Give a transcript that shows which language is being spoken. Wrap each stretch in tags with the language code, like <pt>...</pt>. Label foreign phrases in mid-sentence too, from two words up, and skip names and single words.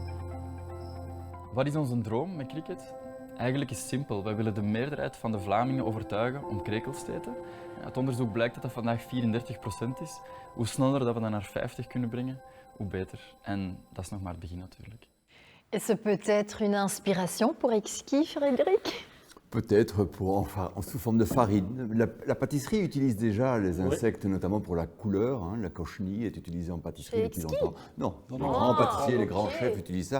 <nl>Wat is onze droom met Cricket? Eigenlijk is het simpel. Wij willen de meerderheid van de Vlamingen overtuigen om krekels te eten. Uit onderzoek blijkt dat dat vandaag 34% is. Hoe sneller dat we dat naar 50 kunnen brengen, hoe beter. En dat is nog maar het begin natuurlijk.</nl> <fr>Et c'est peut-être une inspiration pour Exquis, Frédéric? Peut-être sous forme de farine. La pâtisserie utilise déjà les insectes, notamment pour la couleur. Hein. La cochenille est utilisée en pâtisserie depuis longtemps. Non, les grands pâtissiers, les grands chefs utilisent ça.</fr>